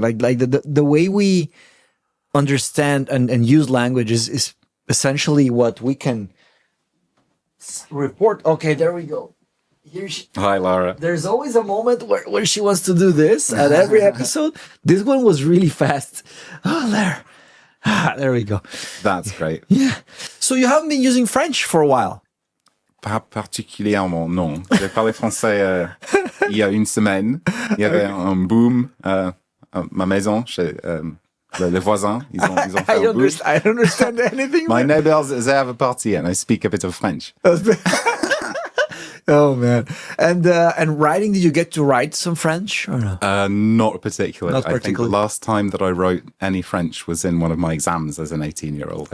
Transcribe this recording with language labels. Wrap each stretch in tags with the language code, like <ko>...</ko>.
<en>Like the way we understand and use language is essentially what we can report. Okay, there we go. Hi, Lara. There's always a moment where she wants to do this at every episode. This one was really fast. Oh, there we go. That's great. Yeah. So you haven't been using French for a while?</en> <fr>Pas particulièrement, non. J'ai parlé français il y a une semaine. Il y avait un boom à ma maison chez les voisins. Ils ont fait un boom.</fr> <en>I don't understand anything. My neighbors, they have a party and I speak a bit of French. Oh man! And writing, did you get to write some French or no? Not particularly. Not particularly. I think the last time that I wrote any French was in one of my exams as an 18-year-old.</en>